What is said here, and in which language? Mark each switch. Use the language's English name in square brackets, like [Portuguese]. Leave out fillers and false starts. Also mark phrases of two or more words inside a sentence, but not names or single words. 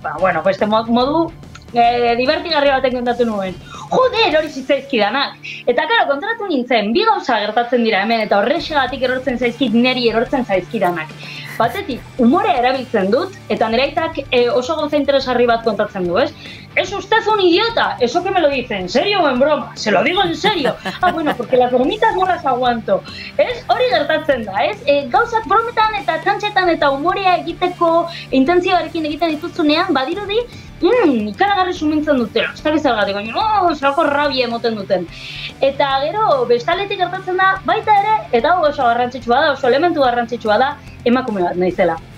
[Basque] Bueno, beste modu divertigarri batek kontatu nuen. Joder, hori zitzaizkidanak. Eta, karo, kontratu nintzen, bi gauza gertatzen dira hemen, eta horrexegatik erortzen zaizkit, neri erortzen zaizkidanak. Batetik, umorea erabiltzen dut, eta nire aitak oso gauza interesgarri bat kontatzen du, ez? [Spanish] Es usted un idiota, eso que me lo dice, ¿en serio o en broma? Se lo digo en serio. Ah, bueno, porque las bromitas no las aguanto. [Basque] Ez? Hori gertatzen da, ez? Gauzak brometan eta txantxetan eta umorea egiteko intentzioarekin egiten dituztunean, badirudi, ikaragarri sumintzen dutela. Ez da bizargatik, baina, zelako rabia emoten duten. Eta gero, bestaletik gertatzen da, baita ere, eta oso garrantzitsua da, oso elementu garrantzitsua da, emakume bat naizela.